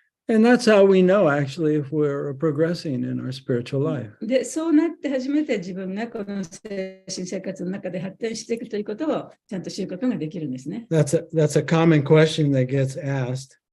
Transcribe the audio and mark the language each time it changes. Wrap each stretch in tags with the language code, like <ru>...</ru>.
<en>And that's how we know actually if we're progressing in our spiritual life.</en> <ja>で、そうなって初めて自分がこの精神生活の中で発展していくということをちゃんと知ることができるんですね。</ja> <en>That's a common question that gets asked.</en>